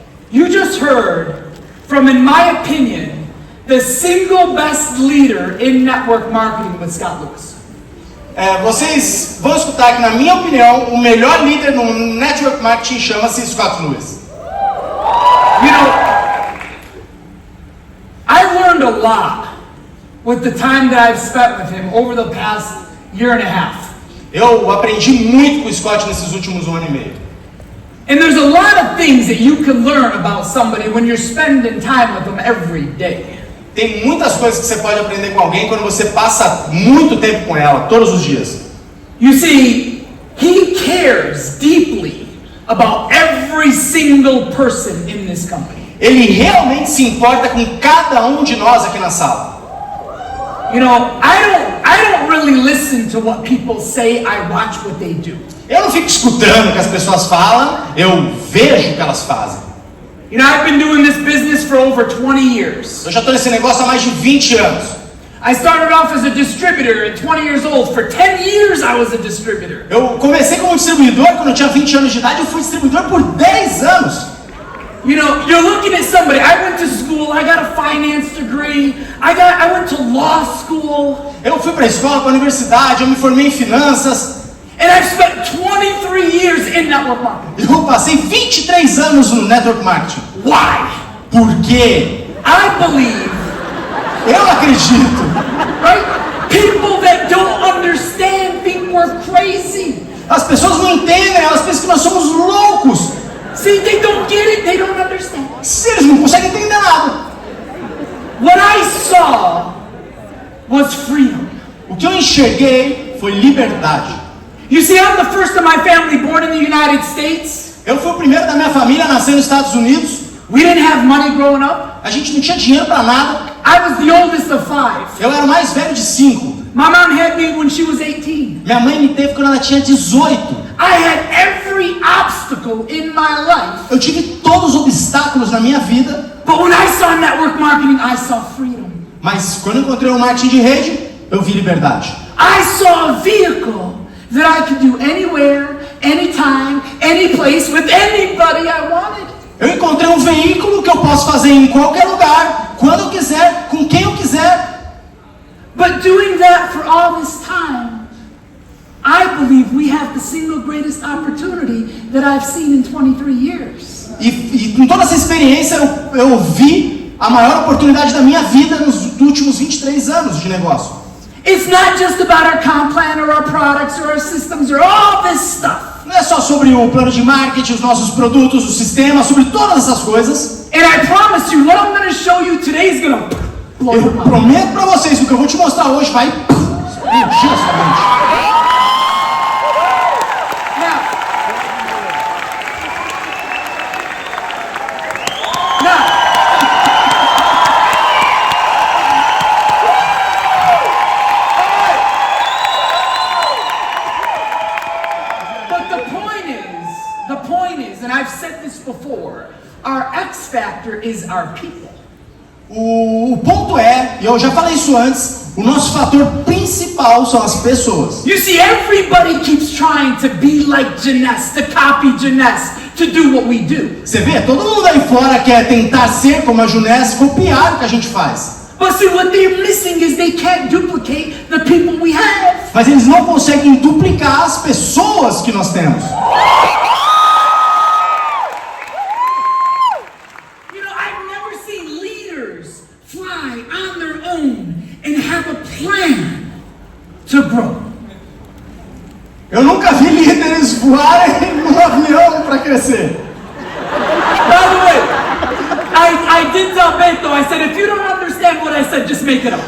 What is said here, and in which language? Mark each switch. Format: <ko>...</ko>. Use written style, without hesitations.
<en>You just heard from, in my opinion, the single best leader in network marketing with Scott Lewis.</en> <pt>Vocês vão escutar que, na minha opinião, o melhor líder no network marketing chama-se Scott Lewis.</pt> <en>You know, I learned a lot with the time that I've spent with him over the past year and a half.</en> <pt>Eu aprendi muito com o Scott nesses últimos 1 ano e meio.</pt> <en>And there's a lot of things that you can learn about somebody when you're spending time with them every day.</en> <pt>Tem muitas coisas que você pode aprender com alguém quando você passa muito tempo com ela, todos os dias.</pt> <en>You see, he cares deeply about every single person in this company.</en> <pt>Ele realmente se importa com cada um de nós aqui na sala.</pt> <en>You know, I don't really listen to what people say, I watch what they do.</en> <pt>Eu não fico escutando o que as pessoas falam, eu vejo o que elas fazem.</pt> <en>You know, I've been doing this business for over 20 years.</en> <pt>Eu já estou nesse negócio há mais de 20 anos.</pt> <en>I started off as a distributor at 20 years old. For 10 years I was a distributor.</en> <pt>Eu comecei como distribuidor quando eu tinha 20 anos de idade, eu fui distribuidor por 10 anos.</pt> <en>You know, you're looking at somebody. I went to school. I got a finance degree. I went to law school.</en> <pt>Eu fui para a escola, para a universidade, eu me formei em finanças.</pt> <en>And I've spent 23 years in network marketing.</en> <pt>Eu passei 23 anos no network marketing.</pt> <en>Why?</en> <pt>Por quê?</pt> <en>I believe,</en> <pt>Eu acredito.</pt> <en>right? People that don't understand think we're crazy.</en> <pt>As pessoas não entendem, elas pensam que nós somos loucos.</pt> <en>See, they don't get it. They don't understand.</en> <pt>Se eles não conseguem entender nada.</pt> <en>What I saw was freedom.</en> <pt>O que eu enxerguei foi liberdade.</pt> <en>You see, I'm the first of my family born in the United States.</en> <pt>Eu fui o primeiro da minha família a nascer nos Estados Unidos.</pt> <en>We didn't have money growing up.</en> <pt>A gente não tinha dinheiro para nada.</pt> <en>I was the oldest of 5.</en> <pt>Eu era o mais velho de 5.</pt> <en>My mom had me when she was 18.</en> <pt>Minha mãe me teve quando ela tinha 18.</pt> <en>I had every obstacle in my life.</en> <pt>Eu tive todos os obstáculos na minha vida.</pt> <en>But when I saw network marketing, I saw freedom.</en> <pt>Mas quando eu encontrei o marketing de rede, eu vi liberdade.</pt> <en>I saw a vehicle that I could do anywhere, anytime, any place, with anybody I wanted.</en> <pt>Eu encontrei um veículo que eu posso fazer em qualquer lugar, quando eu quiser, com quem eu quiser.</pt> <en>But doing that for all this time, I believe we have the single greatest opportunity that I've seen in 23 years.</en> <pt>E com toda essa experiência, eu vi a maior oportunidade da minha vida nos últimos 23 anos de negócio.</pt> <en>It's not just about our comp plan or our products or our systems or all this stuff.</en> <pt>Não é só sobre o plano de marketing, os nossos produtos, o sistema, sobre todas essas coisas.</pt> <en>And I promise you, what I'm going to show you today is going to blow your</en> <pt>Eu</pt> <en>mind.</en> <pt>prometo pra vocês que o que eu vou te mostrar hoje vai explodir sua mente.</pt> <en>But the point is, and I've said this before, our X factor is our people.</en> <pt>O ponto é, e eu já falei isso antes, o nosso fator principal são as pessoas.</pt> <en>You see, everybody keeps trying to be like Janess, to copy Janess, to do what we do.</en> <pt>Você vê, todo mundo aí fora quer tentar ser como a Juness, copiar o que a gente faz.</pt> <en>But see, what they're missing is they can't duplicate the people we have.</en> <pt>Mas eles não conseguem duplicar as pessoas que nós temos.</pt> <en>You know, I've never seen leaders fly on their own and have a plan to grow.</en> <pt>Eu nunca vi líderes voarem num avião para crescer.</pt> <en>By the way, I did tell Bento, I said, if you don't understand what I said, just make it up.</en>